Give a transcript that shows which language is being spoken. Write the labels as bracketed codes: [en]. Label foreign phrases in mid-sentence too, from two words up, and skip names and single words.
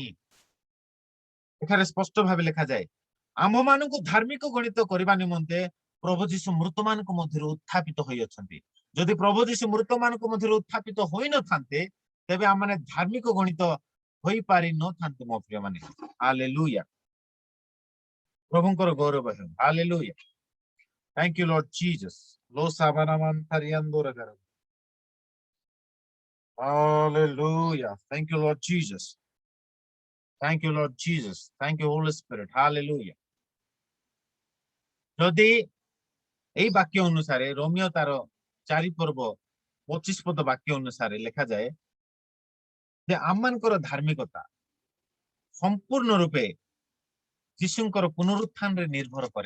[or] ଏଠାରେ ସ୍ପଷ୍ଟ ଭାବେ ଲେଖାଯାଏ, ଆମ୍ଭମାନଙ୍କୁ ଧାର୍ମିକ ଗଣିତ କରିବା ନିମନ୍ତେ ପ୍ରଭୁ ଯୀଶୁ ମୃତମାନଙ୍କ ମଧ୍ୟରୁ ଉତ୍ଥାପିତ ହୋଇଅଛନ୍ତି। ଯଦି ପ୍ରଭୁ ଯୀଶୁ ମୃତମାନଙ୍କ ମଧ୍ୟରୁ ଉତ୍ଥାପିତ ହୋଇନଥାନ୍ତେ, ତେବେ ଆମମାନେ ଧାର୍ମିକ ଗଣିତ ହୋଇପାରି ନଥାନ୍ତେ। ମୋ ପ୍ରିୟ ମାନେ, ହାଲେଲୁୟା। ପ୍ରଭୁଙ୍କର ଗୌରବ ହେଉ। ହାଲେଲୁୟା। [en] Thank you, Lord Jesus. Lo sabanaman tariandoragara. Hallelujah. Thank you, Lord Jesus. Thank you, Lord Jesus. Thank you, Holy Spirit. Hallelujah. [or] ଯଦି এই ବାକ୍ୟ ଅନୁସାରେ ରୋମିଓ ତାର 4 ପର୍ବ 25 ପଦ ବାକ୍ୟ ଅନୁସାରେ ଲେଖାଯାଏ ଯେ ଆମମାନଙ୍କର ଧାର୍ମିକତା ସମ୍ପୂର୍ଣ୍ଣ ରୂପେ ଯୀଶୁଙ୍କର ପୁନରୁତ୍ଥାନରେ ନିର୍ଭର କରେ।